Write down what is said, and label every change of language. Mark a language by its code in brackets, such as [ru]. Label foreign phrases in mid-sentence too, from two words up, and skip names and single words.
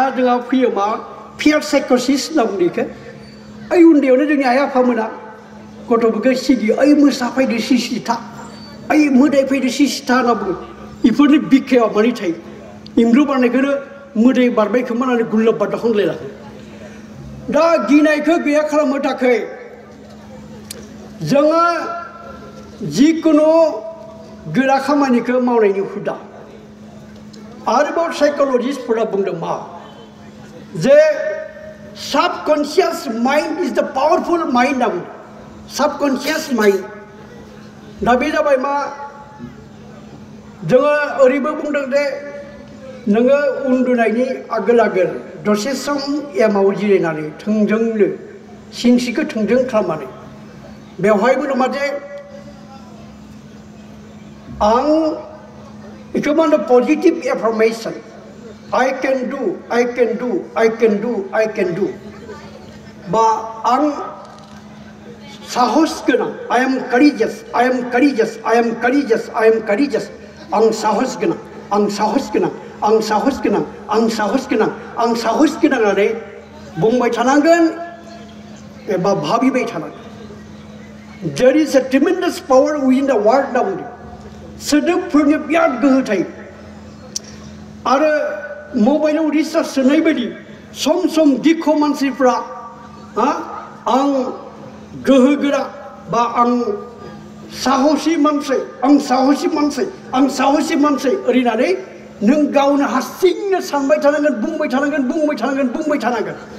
[brx] जोंहा फैयो मा फियार साइक'सिस होनना बुङो बेखौ ओइ उन्दैयावनो जोंनि आइ आफामोना गथ'फोरखौ सिगियो ओइ मोसा फैदो सिसिथा ओइ मोदाय फैदो सिसिथा होनना बुङो बेफोरनि बिखायाव माने थायो इमरु बारनायखौनो मोदाय बारबाय खोमा होननानै गुल्लाब बारदा खनलायलाङो दा गिनायखौ गैया खालामनो थाखाय जोङो जिकुनु गोरा खामानिखौ मावनायनि हुदा आरोबाव साइकोलजिस्टफोरा बुंदों मा जे [en] subconscious mind is the powerful mind [brx] होनना बुंदों [en] subconscious mind [brx] दा बे जाबाय मा जोङो ओरैबो बुंदों जे नोङो उन्दुनायनि आगोल आगोल दसे सम एमाव जिरायनानै थोंजोंनो सिनस्रिखौ थोंजों खालामनानै बेवहायबो नङा जे आं बेखौ मा होनो [en] positive affirmation I can do, I can do, [brx] I can do, I can do. बा आं साहस गोनां [en] I am courageous, I am courageous, I am courageous, I am courageous. [brx] आं साहस गोनां, आं साहस गोनां, आं साहस गोनां, आं साहस गोनां, आं साहस गोनां होननानै बुंबाय थानांगोन एबा भाबिबाय थानांगोन. [en] There is a tremendous power within the word [brx] होनना बुंदों. सोदोबफोरनि बिराद गोहो थायो आरो मबाइलाव रिसार्ज सोनाय बायदि सम सम गिख' मानसिफ्रा आं गोहो गोरा बा आं साहसि मानसि आं साहसि मानसि आं साहसि मानसि ओरैनानै नों गावनो हारसिंनो सानबाय थानांगोन बुंबाय थानांगोन बुंबाय थानांगोन बुंबाय थानांगोन